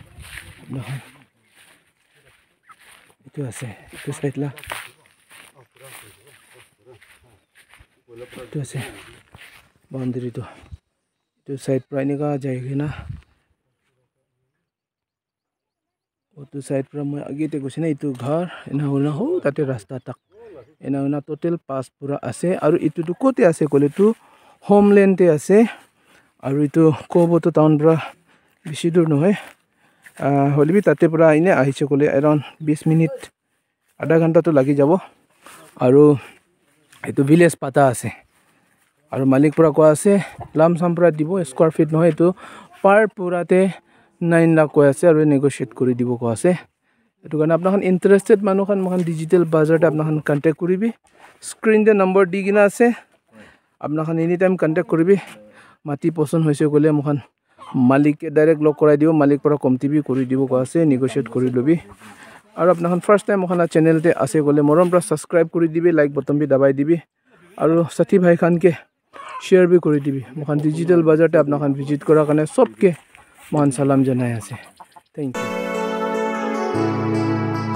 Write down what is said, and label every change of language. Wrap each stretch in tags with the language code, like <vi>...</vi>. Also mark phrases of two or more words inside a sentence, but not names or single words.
<nag>itu ase itu side la itu ase boundary to itu side pra nika jaigina otu side pra moi age te gusina itu ghar ena hona ho tate rasta tak ena total 5 pura ase aru itu tu kote ase kole tu homeland te ase aru itu Kohoboto town pra bishi dur nohoi holibi tate pura ine ahiche kole around 20 minute adha ghanta to lagi jabo aru itu village pata ase aru malik pura ko ase lamsam pura dibo square feet nohoi itu par purate 9 lakh ko ase aru negotiate kori dibo ko ase etu kana apna khan interested manu khan mohan digital bazar ta apna khan contact koribi screen te number digina ase apna khan anytime contact koribi mati poson hoise gole mohan মালিকে ডাইৰেক্ট লগ কৰাই দিব মালিক পৰা কমটি বি কৰি দিব কোৱা আছে নেগোচিয়েট কৰি লবি আৰু আপোনাখন</nag> <en>first time</en> <nag>ওখানা চেনেলতে আছে গ'লে মৰম পৰা সাবস্ক্ৰাইব কৰি দিবি</nag> <en>like button</en> <nag>বি দাবাই দিবি আৰু সাথী ভাই খানকে শ্বেয়াৰ বি কৰি দিবি মখান ডিজিটেল বাজাৰতে আপোনাখন ভিজিট কৰাৰ কাৰণে সবকে মহান সালাম জনাই আছে</nag> <en>thank you</en>